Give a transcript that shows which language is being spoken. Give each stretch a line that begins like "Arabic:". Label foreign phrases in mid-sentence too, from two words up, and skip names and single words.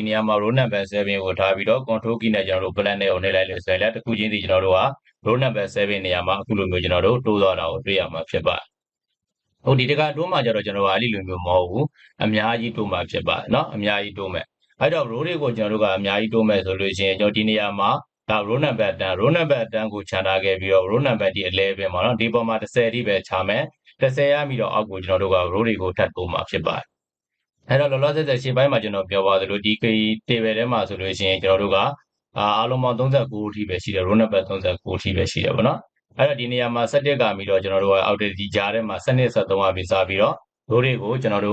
Burmese: နေရာမှာ
English: row number 7
Burmese: ကိုထားပြီးတော့
English: control key
Burmese: နဲ့ကျွန်တော်တို့ plan နဲ့ကိုနှိပ်လိုက်လို့ဆိုရင်လည်းတစ်ခုချင်းစီကျွန်တော်တို့က
English: row number 7
Burmese: နေရာမှာအခုလိုမျိုးကျွန်တော်တို့တိုးသွားတာကိုတွေ့ရမှာဖြစ်ပါတယ်ဟုတ်ဒီတကတိုးမှကျတော့ကျွန်တော်ကအဲ့ဒီလိုမျိုးမဟုတ်ဘူးအများကြီးတိုးမှဖြစ်ပါတယ်เนาะအများကြီးတိုးမယ်အဲ့တော့ row တွေကိုကျွန်တော်တို့ကအများကြီးတိုးမယ်ဆိုလို့ရှိရင်ကျွန်တော် ဒီနေရာမှာဒါ
English: row number 10 row number 10
Burmese: ကိုခြံထားခဲ့ပြီးတော့
English: row number
Burmese: ဒီ11ပေါ့နော်ဒီပေါ်မှာ10အထိပဲခြာမယ်10ရပြီးတော့အောက်ကိုကျွန်တော်တို့က row တွေကိုထပ်တိုးမှာဖြစ်ပါတယ်အဲ့တော့လောလောဆယ်ရှေ့ပိုင်းမှာကျွန်တော်ပြောပါသလိုဒီ table ထဲမှာဆိုလို့ ရှိရင်ကျွန်တော်တို့ကအားလုံးပေါင်း39အထိပဲရှိတယ်
English: row number 39
Burmese: အထိပဲရှိတယ်ပေါ့နော်အဲ့တော့ဒီနေရာမှာ17ကပြီးတော့ကျွန်တော်တို့ကအောက်ဒီကြားထဲမှာ12 73အပြီးစပြီးတော့ row တွေကိုကျွန်တော်